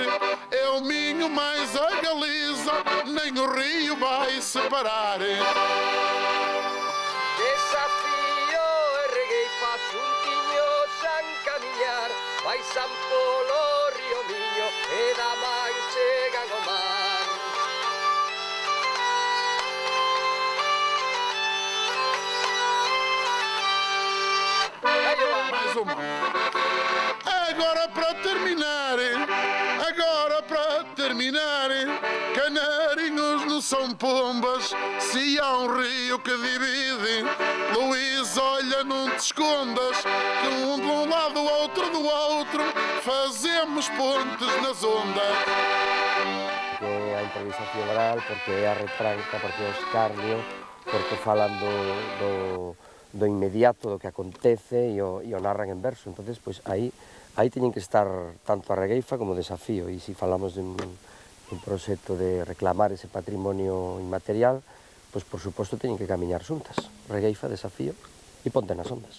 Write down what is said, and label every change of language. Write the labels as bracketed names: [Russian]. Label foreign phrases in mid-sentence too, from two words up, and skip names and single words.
[Portuguese] É o Minho mais a Galiza, nem o rio vai separar. [Galician] Desafío e regueifa xuntiños a camiñar, vai San Polo, Río Miño, e da man chegan ao mar. [Portuguese] Mais uma. Agora para terminar, canarinhos não são pombas, se há um rio que divide. Luís, olha, não te escondas, que um de um lado, outro do outro, fazemos pontes nas ondas. [Galician] Que a improvisación oral, porque é a retranca, porque é o escarnio, porque falan do inmediato, do que acontece e o narran en verso. Entonces, pois aí teñen que estar tanto a regueifa como o desafío, e se falamos de un proxecto de reclamar ese patrimonio inmaterial, pois por suposto teñen que camiñar xuntas, regueifa, desafío e Ponte nas Ondas.